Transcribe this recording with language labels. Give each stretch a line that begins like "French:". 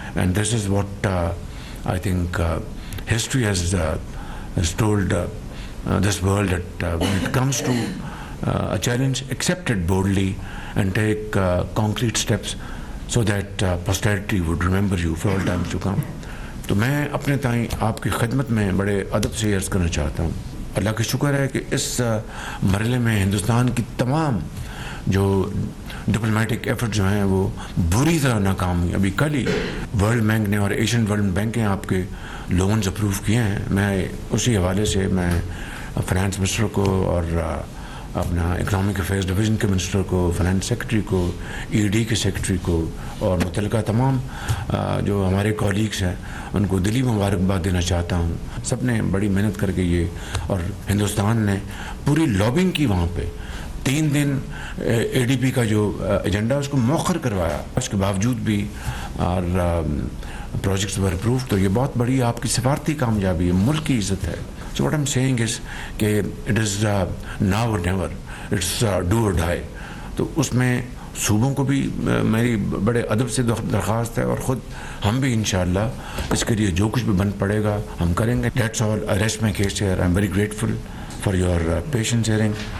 English: And this is what I think history has told this world, that when it comes to a challenge, accept it boldly and take concrete steps so that posterity would remember you for all times to come.
Urdu: تو میں اپنے تائیں آپ کی خدمت میں بڑے ادب سے عرض کرنا چاہتا ہوں. اللہ کا شکر ہے کہ اس مرحلے میں ہندوستان کی تمام جو ڈپلومیٹک ایفرٹ جو ہیں وہ بری طرح ناکام ہوئی. ابھی کل ہی ورلڈ بینک نے اور ایشین ورلڈ بینک نے آپ کے لونز اپروو کیے ہیں. میں اسی حوالے سے میں فائنانس منسٹر کو اور اپنا اکنامک افیئرز ڈویژن کے منسٹر کو, فائنانس سیکرٹری کو, ای ڈی کے سیکرٹری کو اور متعلقہ تمام جو ہمارے کولیگس ہیں ان کو دلی مبارکباد دینا چاہتا ہوں. سب نے بڑی محنت کر کے یہ, اور ہندوستان نے پوری لابنگ کی وہاں پہ 3 دن اے ڈی پی کا جو ایجنڈا اس کو مؤخر کروایا, اس کے باوجود بھی اور پروجیکٹس ور اپروو. تو یہ بہت بڑی آپ کی سفارتی کامیابی ہے, ملک کی عزت ہے.
English: So what I'm saying is کہ it is now or never, it's do or die.
Urdu: تو اس میں صوبوں کو بھی میری بڑے ادب سے درخواست ہے, اور خود ہم بھی انشاءاللہ اس کے لیے جو کچھ بھی بن پڑے گا ہم کریں گے.
English: That's all. I rest my case here. I'm very grateful for your patience hearing.